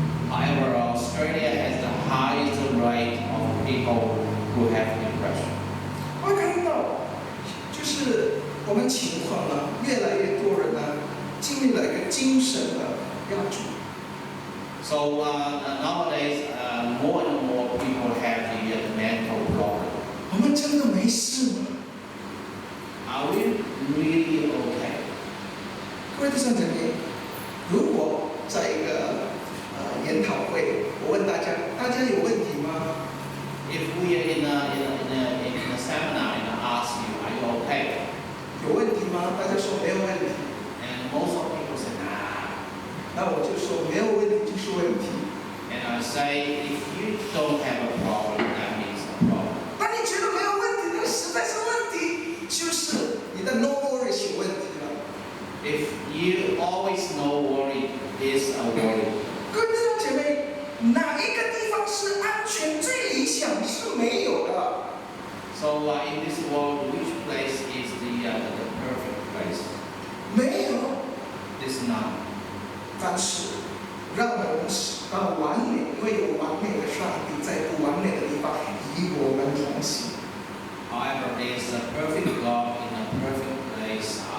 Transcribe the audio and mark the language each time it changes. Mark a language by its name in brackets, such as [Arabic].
[English] However, Australia has the highest rate of people who have depression. [Chinese] 我看到，就是我们情况呢，越来越多人呢，经历了一个精神的压迫。 [English] So nowadays, more and more people have the mental problem. [Chinese] 我们真的没事吗？ [English] Are we really okay? [Chinese] 各位弟兄姐妹，如果在一个研讨会，我问大家有问题吗？ [English] If we are in a seminar and ask you, are you okay? [Chinese] 有问题吗？大家说没有问题。 [English] And most of people say, nah. [Chinese] 那我就说没有问题就是问题。 [English] And I say, if you don't have a problem, that means a problem. [Chinese] 那你觉得没有问题，那实在是问题，就是你的 [English] no worries [Chinese] 有问题了。 [English] If you always know worry is a worry. [Chinese] 各位弟兄姐妹，哪一个地方是安全最理想是没有的？ [English] So in this world, which place is the perfect place? [Chinese] 没有。 [English] There's none. [Chinese] 但是让我们使到完美，因为有完美的上帝在不完美的地方与我们同行。 [English] However, there is a perfect God in a perfect place